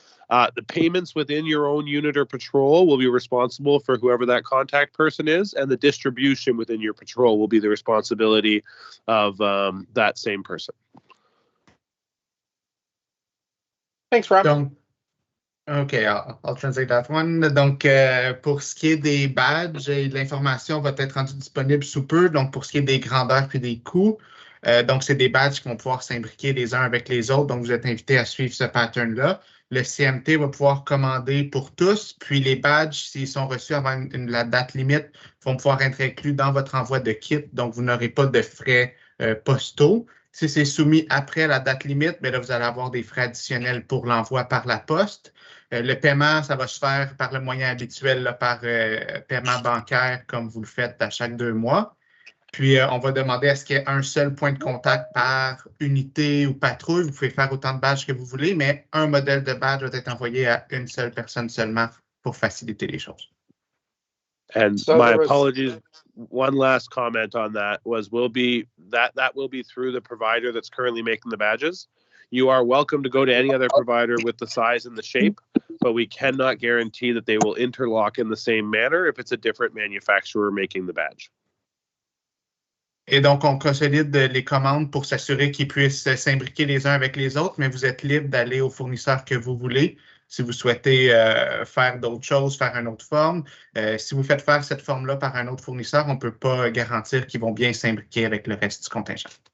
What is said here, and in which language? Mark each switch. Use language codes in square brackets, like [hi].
[en] The payments within your own unit or patrol will be responsible for whoever that contact person is, and the distribution within your patrol will be the responsibility of that same person. Thanks, Rob. [fr] Donc, [en] OK, I'll translate that one. [fr] Donc, pour ce qui est des badges, l'information va être rendue disponible sous peu. Donc, pour ce qui est des grandeurs puis des coûts, donc, c'est des badges qui vont pouvoir s'imbriquer les uns avec les autres. Donc, vous êtes invités à suivre ce pattern-là. le CMT va pouvoir commander pour tous, puis les badges, s'ils sont reçus avant la date limite, vont pouvoir être inclus dans votre envoi de kit, donc vous n'aurez pas de frais postaux. Si c'est soumis après la date limite, bien là, vous allez avoir des frais additionnels pour l'envoi par la poste. Le paiement, ça va se faire par le moyen habituel, là, par paiement bancaire, comme vous le faites à chaque 2 mois. Puis, on va demander à ce qu'il y ait un seul point de contact par unité ou patrouille. Vous pouvez faire autant de badges que vous voulez, mais un modèle de badge va être envoyé à une seule personne seulement pour faciliter les choses. [en] And So my there was- apologies. One last comment on that was will be through the provider that's currently making the badges. You are welcome to go to any other provider with the size and the shape, but we cannot guarantee that they will interlock in the same manner if it's a different manufacturer making the badge. [fr] Et donc, on consolide les commandes pour s'assurer qu'ils puissent s'imbriquer les uns avec les autres, mais vous êtes libre d'aller au fournisseur que vous voulez. Si vous souhaitez faire d'autres choses, faire une autre forme, si vous faites faire cette forme-là par un autre fournisseur, on ne peut pas garantir qu'ils vont bien s'imbriquer avec le reste du contingent.